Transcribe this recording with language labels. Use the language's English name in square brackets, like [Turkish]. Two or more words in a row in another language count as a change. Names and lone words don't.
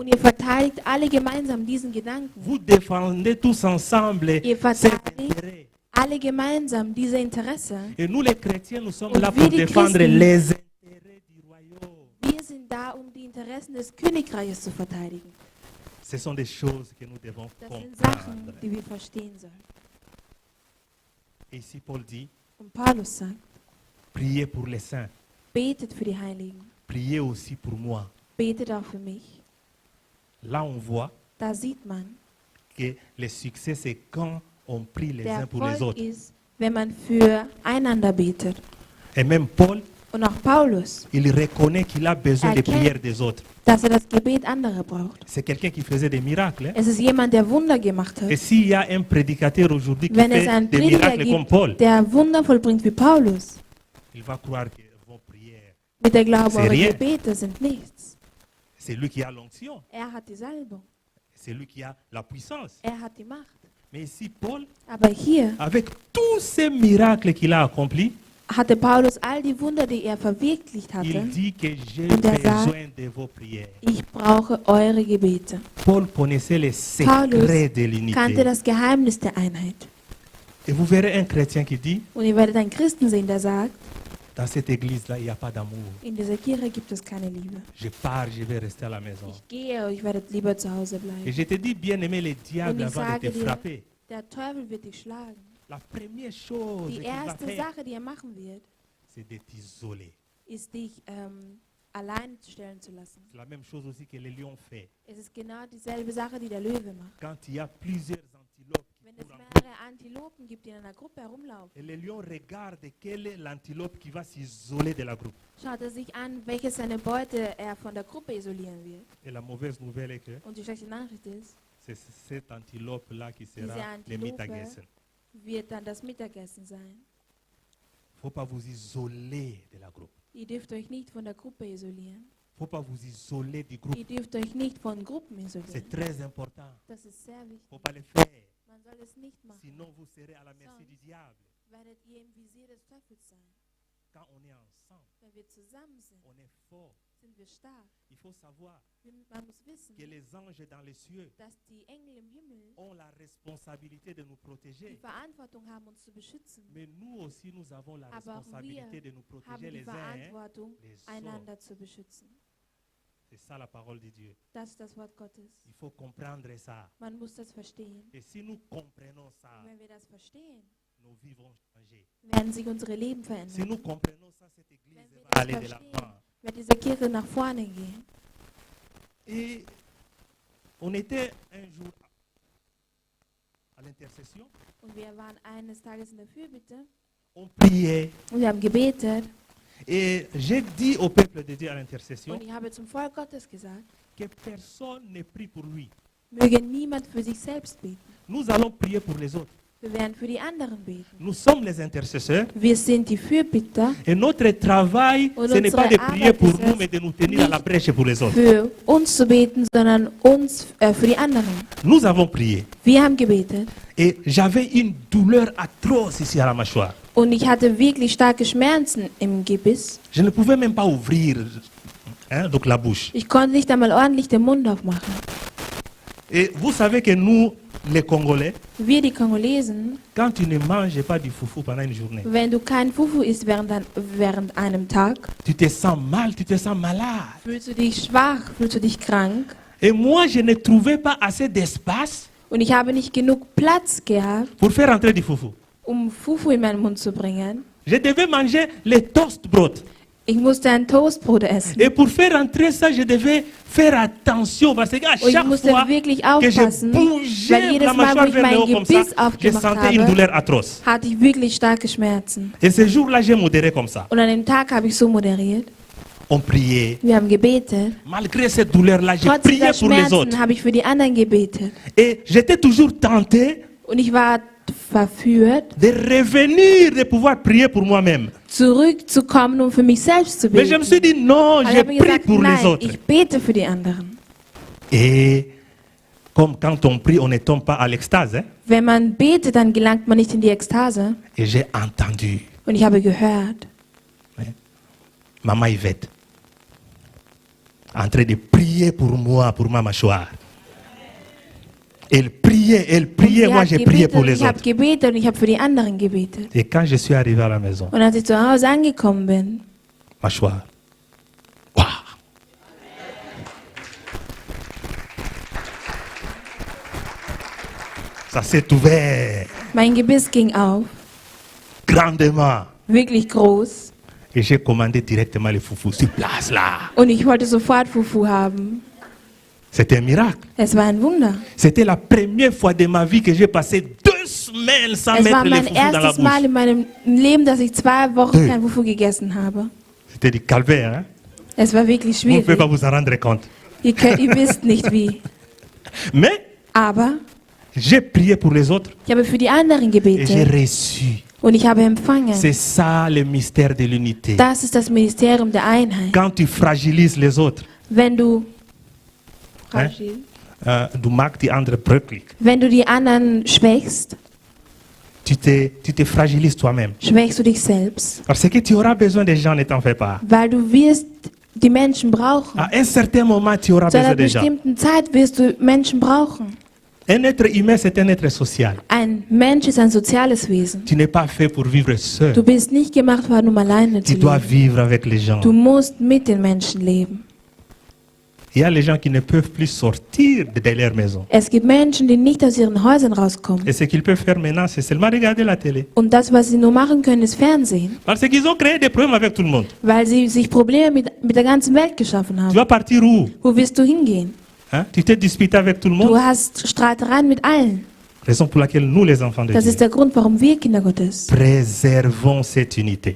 [German] Und ihr verteidigt alle gemeinsam diesen Gedanken. [French] Vous défendez tous ensemble [German] Ihr [French] cet [German] verteidigt [French] intérêt. [German] alle gemeinsam diese Interesse. [French] Et nous les chrétiens, nous sommes [German] Und [French] là [German] wir [French] pour [German] die [French] défendre [German] Christen- [French] les intérêts du royaume. [German] Wir sind da, um die Interessen des Königreiches zu verteidigen. [French] Ce sont des choses que nous devons [German] Das sind Sachen, [French] comprendre. [German] die wir verstehen sollen. [French] Et ici, Paul dit, [German] Und Paulus sagt, [French] priez pour les saints. [German] betet für die Heiligen. [French] Priez aussi pour moi. [German] Betet auch für mich. [French] Là, on voit [German] Da sieht man, [French] que le succès, c'est quand on prie les [German] der uns [French] pour les [German] Erfolg [French] autres. [German] ist, wenn man füreinander betet. [French] Et même Paul, [German] Und auch Paulus, [French] il reconnaît qu'il a besoin des [German] Erkennt. [French] prières des autres. [German] dass er das Gebet anderer braucht. [French] C'est quelqu'un qui faisait des miracles. Hein. [German] Es ist jemand, der Wunder gemacht [French] Et [German] hat. [French] s'il y a un prédicateur aujourd'hui qui [German] Wenn es [French] fait [German] einen [French] des [German] Prediger [French] miracles comme Paul, [German] gibt, der Wunder vollbringt wie Paulus, [French] il va croire que vos prières, [German] wird er glauben, [French] C'est [German] eure [French] rien. [German] Gebete sind nichts. [French] c'est lui qui a l'onction, [German] Er hat die Salbung. [French] c'est lui qui a la puissance. [German] Er hat die Macht. [French] Mais ici, Paul, [German] Aber hier [French] avec tous ces miracles qu'il a accomplis, [German] hatte Paulus all die Wunder, die er verwirklicht [French] il [German] hatte. [French] dit que j'ai [German] Und er sagt, [French] besoin de vos prières. [German] Ich brauche eure Gebete. [French] Paul connaissait les [German] Paulus [French] secrets de [German] kannte [French] l'unité. [German] das Geheimnis der Einheit. [French] Et vous verrez un chrétien qui dit, [German] Und ihr werdet einen Christen sehen, der sagt, [French] dans cette église-là, il n'y a pas d'amour. [German] in dieser Kirche gibt es keine Liebe. [French] Je pars, je vais rester à la maison. [German] Ich gehe, ich werde lieber zu Hause [French] Et [German] bleiben. [French] je te dis, bien aimé, le diable, [German] Und ich [French] avant de [German] sage [French] te [German] dir, [French] frapper, [German] der Teufel wird dich schlagen. [French] la première chose [German] Die [French] qu'il va [German] erste [French] faire, [German] Sache, die er machen wird, [French] c'est de t'isoler. [German] ist dich allein stellen zu lassen. [French] C'est la même chose aussi que le lion fait. [German] Es ist genau dieselbe Sache, die der Löwe macht. [French] Quand il y a plusieurs antilopes qui [German] Wenn es [French] courent en groupe, [German] mehrere Antilopen gibt, die in einer Gruppe herumlaufen, [French] et le lion regarde quelle est l'antilope qui va s'isoler de la groupe. [German] schaut er sich an, welche seine Beute er von der Gruppe isolieren wird. [French] Et la mauvaise nouvelle est que [German] Und die schlechte Nachricht ist, [French] c'est cette antilope-là qui sera [German] Diese [French] le [German] Antilope Mittagessen. wird dann das Mittagessen sein. [French] Il ne faut pas vous isoler de la groupe. [German] Ihr dürft euch nicht von der Gruppe isolieren. [French] Il ne faut pas vous isoler du groupe. [German] Ihr dürft euch nicht von Gruppen isolieren. [French] C'est très important. [German] Das ist sehr [French] Il ne [German] wichtig. [French] faut pas le faire. [German] Man soll es nicht machen. [French] Sinon, vous serez à la merci du diable. [German] Werdet ihr im Visier des Teufels sein. [French] Quand on est ensemble, [German] Wenn wir zusammen sind, [French] on est fort. [German] sind wir stark. [French] Il faut savoir [German] Man muss wissen, [French] que les anges dans les cieux [German] dass die Engel im Himmel [French] ont la responsabilité de nous [German] die [French] protéger. [German] Verantwortung haben, uns zu beschützen. [French] Mais nous aussi, nous avons la [German] Aber auch [French] responsabilité de nous [German] haben [French] protéger [German] die [French] les [German] uns Verantwortung, [French] les autres. [German] einander zu beschützen. [French] C'est ça la parole de Dieu. [German] Das ist das Wort Gottes. [French] Il faut comprendre ça. [German] Man muss das verstehen. [French] Et si nous comprenons ça, [German] Und wenn wir das verstehen, [French] nos vies vont changer. [German] werden sich unsere Leben [French] Si [German] verändern. [French] nous comprenons ça, cette église [German] Wenn wir [French] va [German] das [French] aller de [German] verstehen, [French] l'avant. [German] wird diese Kirche nach vorne gehen. [French] Et on était un jour à l'intercession, [German] Und wir waren eines Tages in der Fürbitte [French] on priait. [German] und wir haben gebetet. [French] Et j'ai dit au peuple de Dieu à l'intercession [German] Und ich habe zum Volk Gottes gesagt, [French] que personne ne prie pour lui. [German] möge niemand für sich selbst beten. [French] Nous allons prier pour les autres. [German] Wir werden für die anderen beten. [French] Nous sommes les intercesseurs. [German] Wir sind die Fürbitter, [French] Et notre travail, [German] Und [French] ce n'est pas de [German] unsere [French] prier pour [German] Arbeit ist [French] nous, [German] es, [French] mais de nous tenir à la brèche pour les autres. [German] für uns zu beten, sondern für die anderen. [French] Nous avons prié. [German] Wir haben gebetet. [French] Et j'avais une douleur atroce ici à la mâchoire. [German] Und ich hatte wirklich starke Schmerzen im Gebiss. [French] Je ne pouvais même pas ouvrir donc la bouche. [German] Ich konnte nicht einmal ordentlich den Mund aufmachen. [French] Et vous savez que nous, les Congolais, [German] Wir, die Kongolesen, [French] quand tu ne manges pas du foufou pendant une journée, [German] wenn du kein Fufu isst während einem Tag, [French] tu te sens mal, tu te sens malade. [German] fühlst du dich schwach, fühlst du dich krank. [French] Et moi, je ne trouvais pas assez d'espace [German] Und ich habe nicht genug Platz gehabt, [French] pour faire entrer du foufou. [German] um Fufu in meinen Mund zu bringen. [French] Je devais manger les toastbrot. [German] Ich musste ein Toastbrot essen. [French] Et pour faire entrer ça, je devais faire attention parce qu'à [German] Und ich [French] chaque [German] musste [French] fois [German] wirklich [French] que je [German] aufpassen, weil [French] bougeais [German] jedes [French] la [German] Mal, wo [French] mâchoire [German] ich [French] vers le [German] mein [French] haut comme ça, [German] Gebiss [French] je [German] aufgemacht [French] sentais une [German] habe, [French] douleur atroce. [German] hatte ich wirklich starke Schmerzen. [French] Et ce jour-là, j'ai modéré comme ça. [German] Und an dem Tag habe ich so moderiert. [French] On priait. [German] Wir haben gebetet. [French] Malgré cette douleur-là, j'ai [German] Trotz [French] prié [German] dieser [French] pour les autres. [German] Schmerzen habe ich für die anderen gebetet. [French] Et j'étais toujours tenté [German] Und ich war verführt, [French] de revenir, de pouvoir prier pour moi-même. [German] zurückzukommen, um für mich selbst zu [French] Mais je me suis [German] beten. [French] dit, non, [German] Aber [French] je [German] ich habe [French] prie [German] gesagt, [French] pour les [German] nein, [French] autres. [German] ich bete für die anderen. [French] Et comme quand on prie, on ne tombe pas à l'extase. Hein. [German] Wenn man betet, dann gelangt man nicht in die Ekstase. [French] Et j'ai entendu [German] Und ich habe gehört, [French] Maman Yvette en train de prier pour moi, pour ma mâchoire. Elle priait, [German] und [French] moi [German] sie [French] j'ai [German] hat [French] prié [German] gebetet [French] pour [German] und [French] les [German] ich habe [French] autres. [German] gebetet und ich habe für die anderen gebetet. [French] Et quand je suis arrivé à la maison, [German] Und als ich zu Hause angekommen bin, [French] mâchoire. Waouh! Ça s'est ouvert [German] mein Gebiss ging auf, [French] grandement. [German] wirklich groß. [French] Et j'ai commandé directement les foufous sur place là. [German] Und ich wollte sofort Fufu haben. [French] C'était un miracle. [German] Es war ein Wunder. [French] C'était la première fois de ma vie que j'ai passé 2 semaines sans [German] Es war [French] mettre les [German] mein [French] foufous dans la [German] erstes Mal [French] bouche. [German] in meinem Leben, dass ich 2 Wochen Hey. kein Fufu gegessen habe. [French] C'était du calvaire. Hein? [German] Es war wirklich [French] Vous ne pouvez pas [German] schwierig. [French] vous en rendre compte. [German] Ihr wisst nicht wie. [French] Mais [German] Aber [French] j'ai prié pour les autres [German] ich habe für die anderen [French] et j'ai [German] gebetet. [French] reçu. [German] Und ich habe empfangen. [French] C'est ça le mystère de l'unité. [German] Das ist das Ministerium der Einheit. [French] Quand tu fragilises les autres, [German] Wenn du, Hein? Du maakt die anderen bröcklig. wenn du die anderen schwächst, [French] Tu te fragilises toi-même. [German] schwächst du dich selbst. [French] Parce que tu auras besoin des gens, ne t'en fais pas. [German] Weil du wirst die Menschen brauchen. [French] À un certain moment, tu auras [German] Zu einer [French] besoin des gens. [German] bestimmten Zeit wirst du Menschen brauchen. [French] Un être humain, c'est un être social. [German] Ein Mensch ist ein soziales Wesen. [French] Tu n'es pas fait pour vivre seul. [German] Du bist nicht gemacht worden, um alleine zu [French] Tu dois [German] leben. [French] vivre avec les gens. [German] Du musst mit den Menschen leben. [French] Il y a les gens qui ne peuvent plus sortir de leur maison. [German] Es gibt Menschen, die nicht aus ihren Häusern rauskommen. [French] Et ce qu'ils peuvent faire maintenant, c'est seulement regarder la télé. [German] Und das, was sie nur machen können, ist Fernsehen. [French] Parce qu'ils ont créé des problèmes avec tout le monde. [German] Weil sie sich Probleme mit der ganzen Welt geschaffen [French] Tu [German] haben. [French] vas partir où? [German] Wo wirst du hingehen? Hein? [French] Tu t'es disputé avec tout le [German] Du [French] monde. [German] hast Streitereien mit allen. [French] Raison pour laquelle nous, les enfants de [German] Das [French] Dieu, [German] ist der Grund, warum wir Kinder Gottes [French] préservons cette unité.